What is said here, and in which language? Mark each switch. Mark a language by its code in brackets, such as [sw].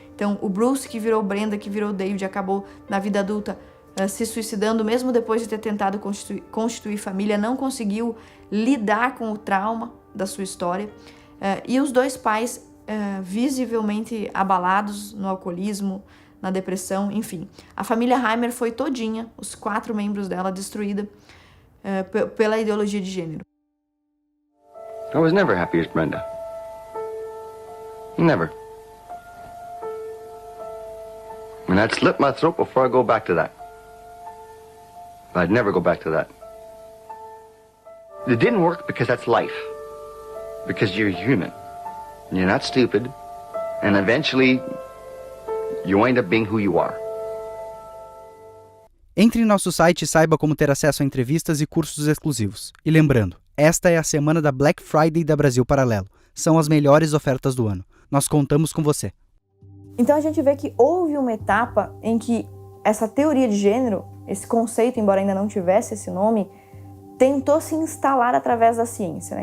[pt] Então, o Bruce, que virou Brenda, que virou David, acabou na vida adulta se suicidando, mesmo depois de ter tentado constituir família, não conseguiu lidar com o trauma da sua história. E os 2 pais visivelmente abalados no alcoolismo, na depressão, enfim. A família Heimer foi todinha, os 4 membros dela, destruída pela ideologia de gênero. [en] I was never happy as Brenda. Never. And I'd slit my throat before I go back to that. I'd never go back to that. It didn't work because that's life. Because you're human. You're not stupid. And eventually, you wind up being who you are. [pt] Entre em nosso site e saiba como ter acesso a entrevistas e cursos exclusivos. E lembrando, esta é a semana da Black Friday da Brasil Paralelo. São as melhores ofertas do ano. Nós contamos com você. Então a gente vê que houve uma etapa em que essa teoria de gênero, esse conceito, embora ainda não tivesse esse nome, tentou se instalar através da ciência, né?